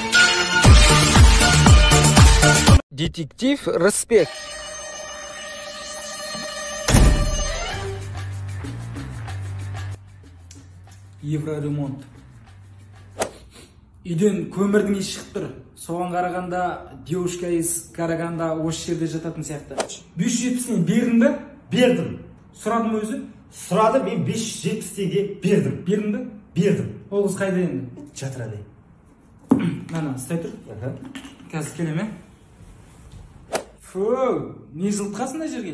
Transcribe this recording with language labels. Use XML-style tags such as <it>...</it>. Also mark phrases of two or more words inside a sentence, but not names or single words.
<kk>Детектив Респект. Евроремонт. Үйден көмірдің иісі шығып тұр. Соған қарағанда,</kk> <ru>девушка из Караганда</ru> <kk>осы жерде жататын сияқты. 570-тен бердің бе? Бердім. Сұрадым өзі? Сұрады, мен 570 теңге бердім. Бердің бе? Бердім. Ол қыз қайда енді? Жатыр әле. Нана, стай тұр. Қазір келем, Фу, не жылытқасың да жерге?</kk>